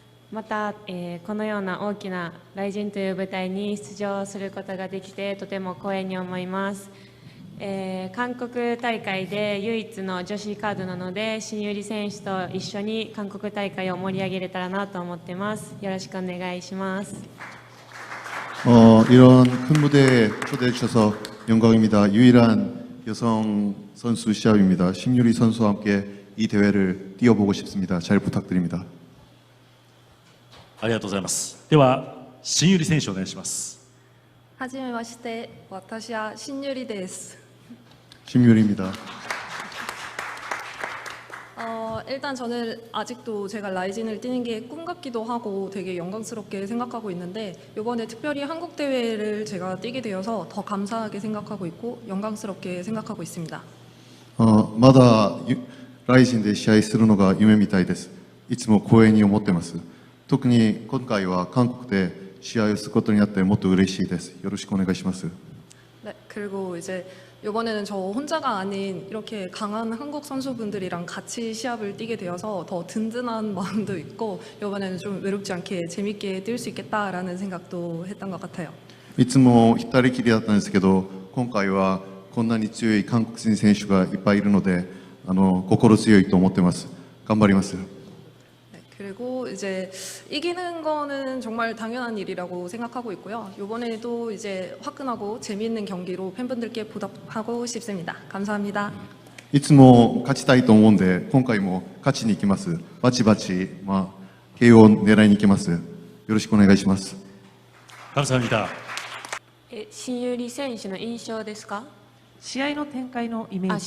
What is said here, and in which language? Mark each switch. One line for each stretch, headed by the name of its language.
Japanese: また、このような大きな雷神という舞台に出場することができてとても光栄に思います。韓国大会で唯一の女子カードなので、新百合選手と一緒に韓国大会を盛り上げれたらなと思ってます。よろしくお願いします。
Korean: 이런 큰 무대에 초대해 주셔서 영광입니다. 유일한 여성 선수 시합입니다. 신유리 선수와 함께 이 대회를 뛰어보고 싶습니다. 잘 부탁드립니다.
Japanese: ありがとうございます。では新百合選手お願いします。はじめまして、私は新百合です。
Korean: 신유리입니다. 일단 저는 아직도 제가 라이진을 뛰는 게 꿈 같기도 하고 되게 영광스럽게 생각하고 있는데, 이번에 특별히 한국 대회를 제가 뛰게 되어서 더 감사하게 생각하고 있고 영광스럽게 생각하고 있습니다.
Japanese: まだライジンで試合するのが夢みたいです。いつも光栄に思ってます。特に今回は韓国で試合をすることになってもっと嬉しいです。よろしくお願いします。
Korean: 네, 그리고 이제 이번에는 저 혼자가 아닌 이렇게 강한 한국 선수분들이랑 같이 시합을 뛰게 되어서 더 든든한 마음도 있고, 이번에는 좀 외롭지 않게 재밌게 뛸 수 있겠다라는 생각도 했던 것 같아요.
Japanese: いつも一人きりだったんですけど、今回はこんなに強い韓国人選手がいっぱいいるので、心強いと思ってます。頑張ります。
Korean: 네, 그리고 이제 이기는 거는 정말 당연한 일이라고 생각하고 있고요. 이번에도 이제 화끈하고 재미있는 경기로 팬분들께 보답하고 싶습니다. 감사합니다.
Japanese: いつも勝ちたいと思うんで、今回も勝ちに行きます。バチバチ、KOを狙いに行きます。よろしくお願いします。
Korean: 감사합니다.
Japanese: 新百合選手の印象ですか？試合の展開のイメージ。